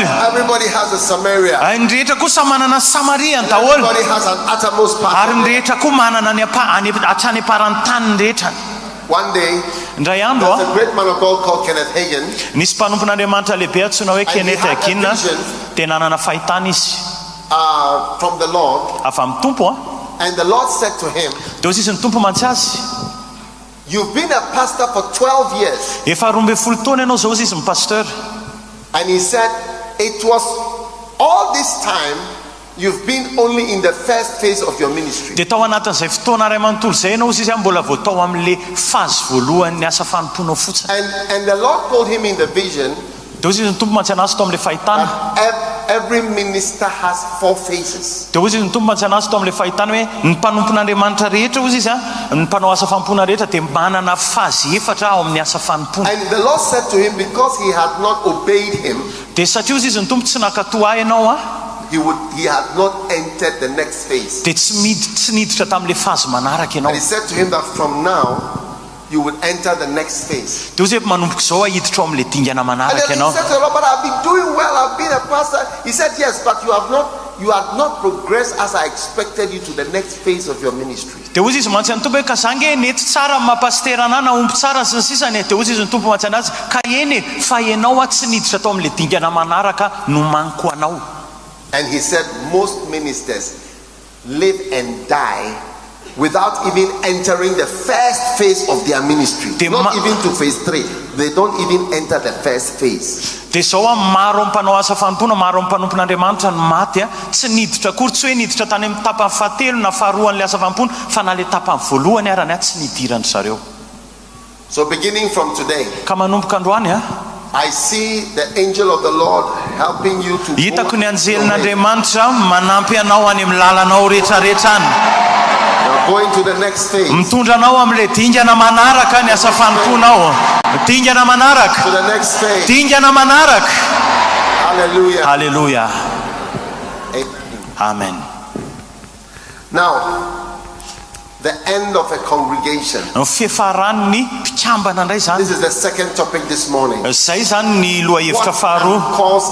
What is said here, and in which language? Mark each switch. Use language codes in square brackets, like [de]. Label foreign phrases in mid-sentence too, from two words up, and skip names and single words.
[en] Everybody has a Samaria. [mg] Ny rehetra koa samy manana Samaria ny daholo. [en] Everybody has an uttermost part. [mg] Ary ny rehetra koa manana ny hatrany aparany tany ny rehetra. [en] One day, [mg] Indray andro [en] there's a great man of God called Kenneth Hagin. [mg] nisy mpanompon'Andriamanitra lehibe antsoina hoe Kenneth Hagin dia nanana fahitana izy [en] from the Lord. [mg] avy amin'ny tompo. [en] And the Lord said to him, [mg] dia izy ny tompo mantsy azy, [en] you've been a pastor for 12 years. [mg] efa 12 taona ianao zao izy pasteur. [en] And he said, it was all this time you've been only in the first phase of your ministry. [mg] Dia tao anatin'izay fotoana iray manontolo izay ianao izy mbola vao tao amin'le fazy voalohan'ny asa fanomponao fotsiny. [en] And the Lord told him in the vision, [mg] dia izy ny tompo mantsy anazy tao amin'le fahitana. [en] every minister has 4 phases. [mg] Dia izy ny tompo mantsy anazy tao amin'le fahitana hoe ny mpanompon'Andriamanitra rehetra izy ny mpanao asa fanompoana rehetra dia manana fazy efatra ao amin'ny asa fanompona. [en] And the Lord said to him, because he had not obeyed him, [mg] dia satria izy ny tompo tsy nakatoa ianao [en] he had not entered the next phase. [mg] dia tsy niditra tamin'le fazy manaraka ianao. [en] And he said to him that from now you would enter the next phase. [mg] dia izy manomboka izao hiditra ao amin'le dingana [en] And [mg] manaraka [en] then he [mg] ianao. [en] said to the Lord, but I've been doing well, I've been a pastor. He said, yes, but you have not you have not progressed as I expected you to the next phase of your ministry. [mg] Dia hozy izy mantsy ny tompo hoe ka zange nety tsara mampasterana na omby tsara sy ny sisany. Dia hozy izy ny tompo mantsy anazy ka eny fa ianao tsy niditra tao amin'ilay dingana manaraka no manko anao. [en] And he said most ministers live and die without even entering the first phase of their ministry. Not even to phase 3. They don't even enter the first phase. [mg] Dia zao maro mpanao asa fanompona, maro mpanompon'Andriamanitra no maty tsy niditra akory, tsy hoe niditra tany amin'ny tapany fahatelo na faharoan'ilay asa fanompona fa na le tapany voalohany arany tsy nidirany zareo. [en] So beginning from today, [mg] ka manomboka androany [en] I see the angel of the Lord helping you to [mg] hitako ny anjelin'Andriamanitra manampy anao any amin'ny lalanao rehetrarehetra any. [en] Going to the next phase. [mg] Mitondranao amin'ilay dingana manaraka ny asa fanomponao. Dingana manaraka. [en] To the next phase. [mg] Dingana manaraka. [en] Hallelujah. [mg] Hallelujah. [en] Amen. [mg] Amen. [en] Now, the end of a congregation. This is the second topic this morning. What cause